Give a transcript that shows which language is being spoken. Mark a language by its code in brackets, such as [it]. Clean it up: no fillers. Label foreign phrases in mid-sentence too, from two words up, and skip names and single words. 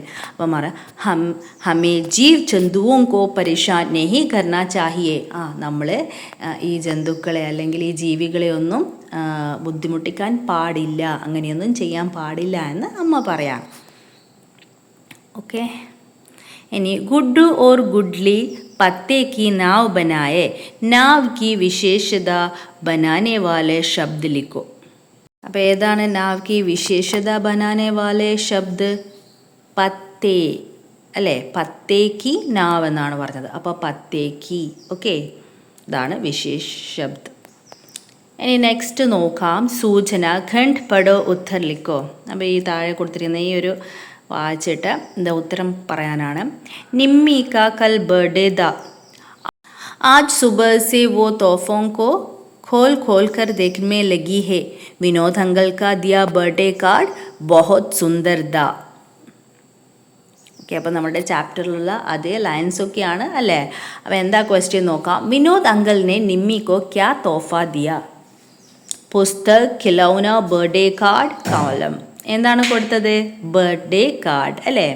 [hi] അപ്പം हमें जीव जंतुओं को परेशान नहीं करना चाहिए. [ml] നമ്മൾ ഈ ജന്തുക്കളെ അല്ലെങ്കിൽ ഈ ജീവികളെ ഒന്നും ബുദ്ധിമുട്ടിക്കാൻ പാടില്ല, അങ്ങനെയൊന്നും ചെയ്യാൻ പാടില്ല എന്ന് അമ്മ പറയാം. [hi] ഓക്കെ, ഇനി गुड्डू और गुड़ली पत्ते की नाव बनाए. नाव की विशेषता बनाने वाले शब्द लिखो. [ml] അപ്പോൾ ഏതാണ് [hi] നാവ് की विशेषता बनाने वाले शब्द? [ml] പത്തേ അല്ലേ. [hi] पत्ते की नाव [ml] എന്നാണ് പറഞ്ഞത്. അപ്പോൾ പത്തേക്ക്. ഓക്കെ, ഇതാണ് [hi] विशेष शब्द. [ml] ഇനി നെക്സ്റ്റ് നോക്കാം. [hi] सूचना खंड पढ़ो उत्तर लिखो. [ml] അപ്പോൾ ഈ താഴെ കൊടുത്തിരിക്കുന്ന ഈ ഒരു വായിച്ചിട്ട് എന്താ ഉത്തരം പറയാനാണ്. [hi] निम्मी का कल बर्थडे था. आज सुबह से वो തോഫോं को खोल खोल कर देखने लगी है. विनोद अंकल का दिया बर्थडे कार्ड बहुत सुंदर था. [ml] ഓക്കെ, അപ്പോൾ നമ്മുടെ ചാപ്റ്ററിലുള്ള അതേ ലൈൻസ് ഒക്കെയാണ് അല്ലേ. അപ്പോൾ എന്താ ക്വസ്റ്റ്യൻ നോക്കാം. [hi] विनोद अंकल ने निम्मी को क्या तोहफा दिया. पुस्तक, खिलौना, बर्थडे कार्ड, कोलम. [ml] എന്താണ് കൊടുത്തത്? ബർത്ത്ഡേ കാർഡ് അല്ലേ.